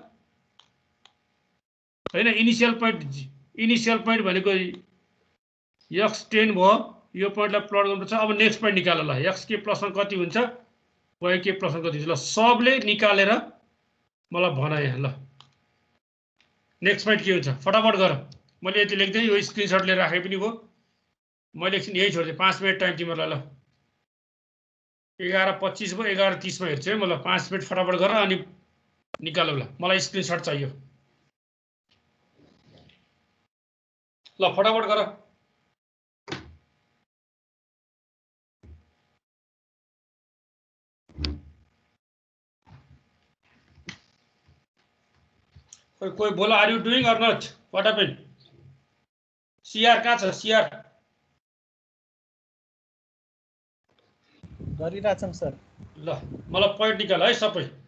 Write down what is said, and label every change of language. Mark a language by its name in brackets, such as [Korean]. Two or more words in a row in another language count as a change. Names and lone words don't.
[Nepali] हैन [English] initial point [Nepali] भनेको x10 भयो यो पोइन्टलाई प्लट गर्नुपर्छ अब [English] next point [Nepali] निकाल ल xk + 1 कति हुन्छ yk + 1 कति हुन्छ ल सबले निकालेर मलाई भन यहाँ ल [English] next point [Nepali] के हुन्छ फटाफट गर मैले यति लेख्दै यो स्क्रिनशट लिएर राखे पनि भयो मैले एकछिन यही छोड्दै 5 [English] minute time [Nepali] तिमीहरुलाई ल 11:25 भयो 11:30 मा हेर्छु है म ल 5 मिनेट फटाफट गर अनि निकालौ ल मलाई स्क्रिनशट चाहियो ल फटाफट गर [Hindi] कोई बोला [English] are you doing or not what happened [Nepali] सीआर कहाँ छ सीआर गरिराछौं सर ल मलाई पोइन्ट निकाल है सबै